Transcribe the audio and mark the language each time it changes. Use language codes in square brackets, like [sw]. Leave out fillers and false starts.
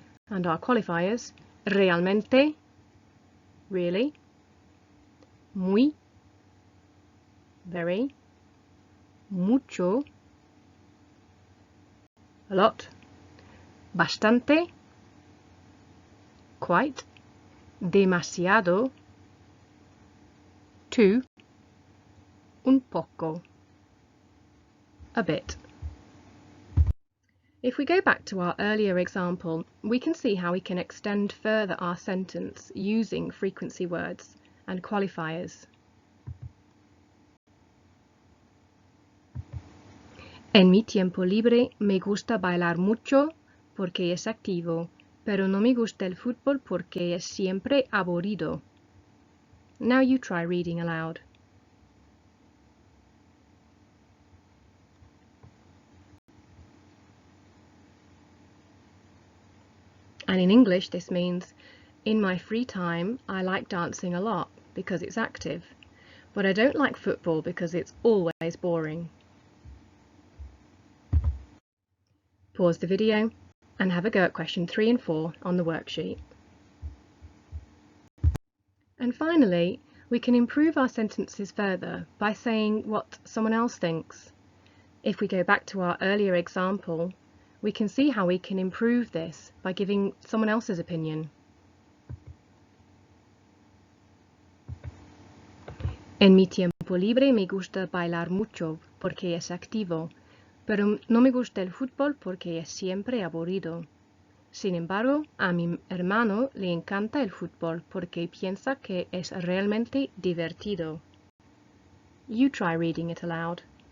[en] And our qualifiers, realmente, really, muy, very, mucho, a lot, bastante, quite, demasiado, too, un poco, a bit. If we go back to our earlier example, we can see how we can extend further our sentence using frequency words and qualifiers. [es] En mi tiempo libre me gusta bailar mucho porque es activo, pero no me gusta el fútbol porque es siempre aburrido. [en] Now you try reading aloud. And in English, this means, in my free time, I like dancing a lot because it's active, but I don't like football because it's always boring. Pause the video and have a go at question 3 and 4 on the worksheet. And finally, we can improve our sentences further by saying what someone else thinks. If we go back to our earlier example, we can see how we can improve this by giving someone else's opinion. [es] En mi tiempo libre me gusta bailar mucho porque es activo, pero no me gusta el fútbol porque es siempre aburrido. Sin embargo, a mi hermano le encanta el fútbol porque piensa que es realmente divertido. [en] You try reading it aloud.